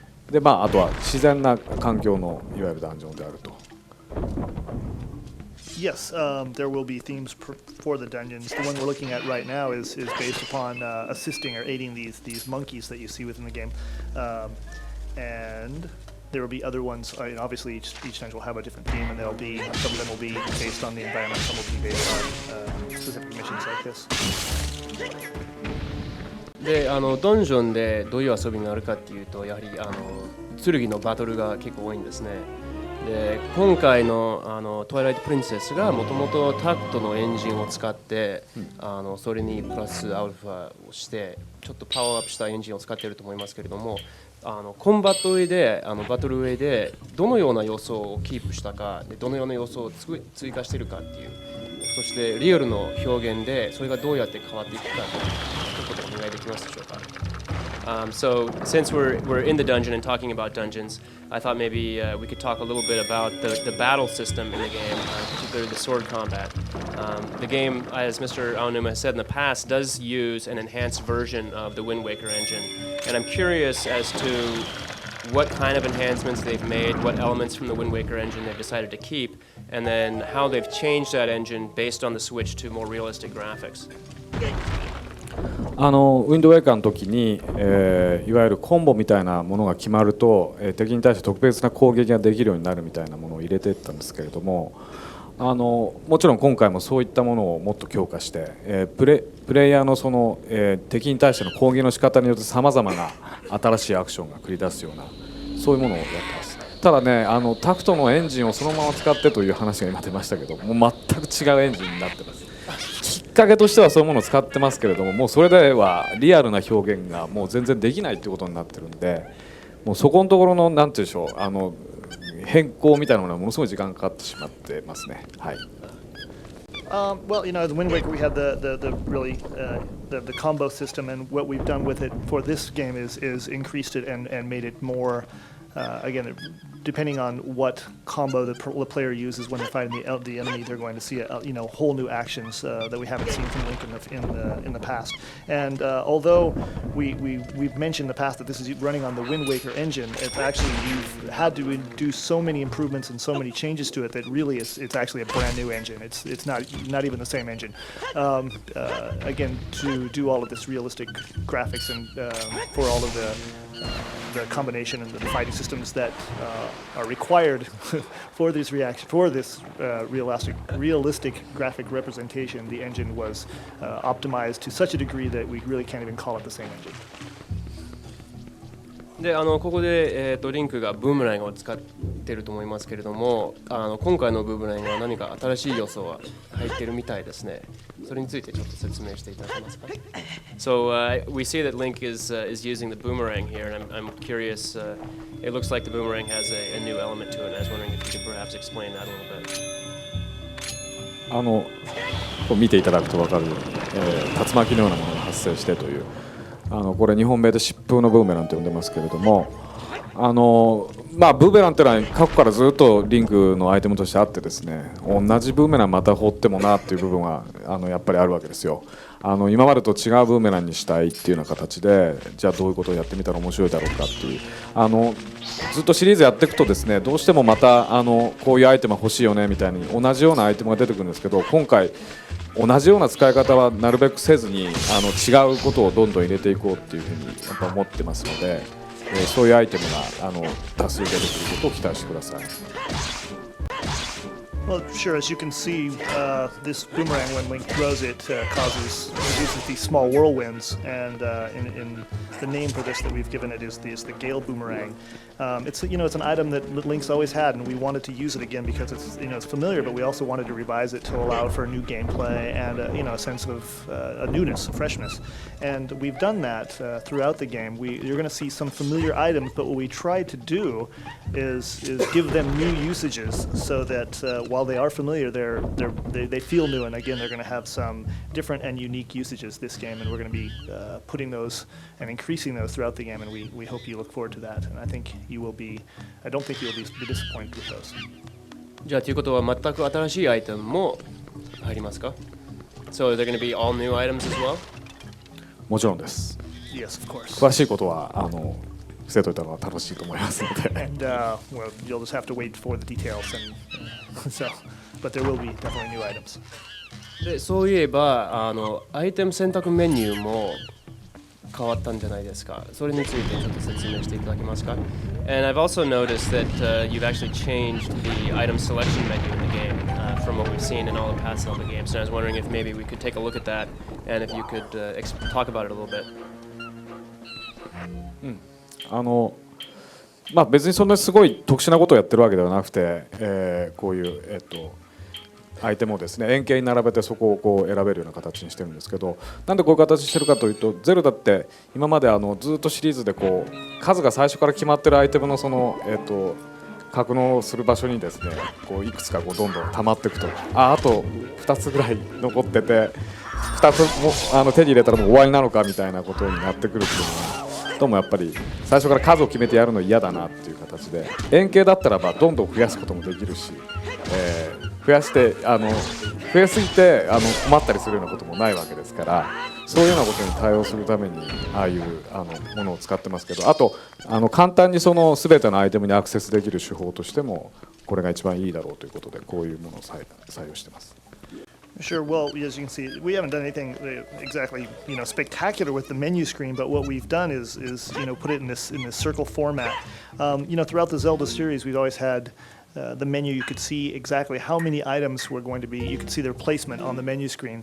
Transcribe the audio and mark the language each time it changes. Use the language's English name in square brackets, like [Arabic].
[Japanese] で、あとは自然な環境のいわゆるダンジョンであると。 [English] Yes, there will be themes for the dungeons. The one we're looking at right now is based upon assisting or aiding these monkeys that you see within the game, and there will be other ones. Obviously, each dungeon will have a different theme, and some of them will be based on the environment, some will be based on specific missions like this. [Japanese] でダンジョンでどういう遊びになるかっていうと、やはり剣のバトルが結構多いんですね。で今回のトワイライト・プリンセスがもともとタクトのエンジンを使って、それにプラスアルファをしてちょっとパワーアップしたエンジンを使っていると思いますけれども、コンバット上でバトル上でどのような要素をキープしたか、どのような要素を追加しているかっていう、そしてリアルの表現でそれがどうやって変わっていくかということをお願いできますでしょうか。 [English] So since we're in the dungeon and talking about dungeons, I thought maybe we could talk a little bit about the battle system in the game, particularly the sword combat. The game, as Mr. Aonuma has said in the past, does use an enhanced version of the Wind Waker engine, and I'm curious as to what kind of enhancements they've made, what elements from the Wind Waker engine they've decided to keep, and then how they've changed that engine based on the switch to more realistic graphics. [Japanese] ウィンドウェーカーの時に、いわゆるコンボみたいなものが決まると、敵に対して特別な攻撃ができるようになるみたいなものを入れていったんですけれども、もちろん今回もそういったものをもっと強化して、プレイヤーのその、敵に対しての攻撃の仕方によってさまざまな新しいアクションが繰り出すようなそういうものをやってます。ただね、タクトのエンジンをそのまま使ってという話が今出ましたけどもう全く違うエンジンになってます。きっかけとしてはそういうものを使ってますけれども、もうそれではリアルな表現がもう全然できないということになってるんで、もうそこのところのなんていうんでしょう、変更みたいなものはものすごい時間かかってしまってますね。はい。 [English] Well, as Wind Waker, we had the really the combo system, and what we've done with it for this game is increased it and made it more. Again, depending on what combo the player uses when they're fighting the enemy, they're going to see whole new actions that we haven't seen from Link in the past. And although we've mentioned in the past that this is running on the Wind Waker engine, it's actually we've had to do so many improvements and so many changes to it that really it's actually a brand new engine. It's not even the same engine. Again, to do all of this realistic graphics and for all of the combination and the fighting systems that are required for this realistic graphic representation, the engine was optimized to such a degree that we really can't even call it the same engine. [Japanese] でここで、リンクがブームランを使っていると思いますけれども、今回のブームランは何か新しい要素が入っているみたいですね。それについてちょっと説明していただけますか。 [English] So we see that Link is using the boomerang here, and I'm curious. It looks like the boomerang has a new element to it, and I was wondering if you could perhaps explain that a little bit. [Japanese] 見ていただくと分かるように、竜巻のようなものが発生してという。これ日本名で疾風のブーメランと呼んでますけれども、ブーメランってのは過去からずっとリンクのアイテムとしてあってですね、同じブーメランまた放ってもなっていう部分はやっぱりあるわけですよ。今までと違うブーメランにしたいっていうような形で、じゃあどういうことをやってみたら面白いだろうかっていうずっとシリーズやっていくとですね、どうしてもまたこういうアイテム欲しいよねみたいに同じようなアイテムが出てくるんですけど、今回同じような使い方はなるべくせずに違うことをどんどん入れていこうっていうふうにやっぱ思ってますので、そういうアイテムが多数出てくることを期待してください。 [English] Well, sure. As you can see, this boomerang, when Link throws it, produces these small whirlwinds, and in the name for this that we've given it is the Gale Boomerang. It's an item that Link's always had, and we wanted to use it again because it's familiar, but we also wanted to revise it to allow for new gameplay and a sense of a newness, a freshness. And we've done that throughout the game. You're going to see some familiar items, but what we tried to do is give them new usages so that while they are familiar, they feel new, and again they're going to have some different and unique usages this game, and we're going to be putting those and increasing those throughout the game, and we hope you look forward to that. And I don't think you will be disappointed with those. [Japanese] じゃあということは全く新しいアイテムも入りますか？ [English] So they're going to be all new items as well? [Japanese] もちろんです。 [English] Yes, of course. [Japanese] 詳しいことは伏せといたのは楽しいと思いますので。 [English] And well, you'll just have to wait for the details, and but there will be definitely new items. [Japanese] でそういえばアイテム選択メニューも変わったんじゃないですか。それについてちょっと説明していただけますか。 [English] And I've also noticed that you've actually changed the item selection menu in the game from what we've seen in all the past Zelda games. And I was wondering if maybe we could take a look at that and if you could talk about it a little bit. [Japanese] 別にそんなすごい特殊なことをやってるわけではなくて、こういうアイテムをですね円形に並べてそこをこう選べるような形にしてるんですけど、なんでこういう形にしてるかというと、ゼルダって今までずっとシリーズでこう数が最初から決まってるアイテムのその格納する場所にですねこういくつかこうどんどん溜まっていくと、あと2つぐらい残ってて2つも手に入れたらもう終わりなのかみたいなことになってくるっていうのはどうもやっぱり最初から数を決めてやるの嫌だなっていう形で、円形だったらばどんどん増やすこともできるし、増やすぎて困ったりするようなこともないわけですから、そういうようなことに対応するためにああいうものを使ってますけど、あと簡単にその全てのアイテムにアクセスできる手法としてもこれが一番いいだろうということでこういうものを採用してます。 [English] Sure. Well, as you can see, we haven't done anything exactly, spectacular with the menu screen. But what we've done is put it in this circle format. Throughout the Zelda series, we've always had the menu. You could see exactly how many items were going to be. You could see their placement on the menu screen.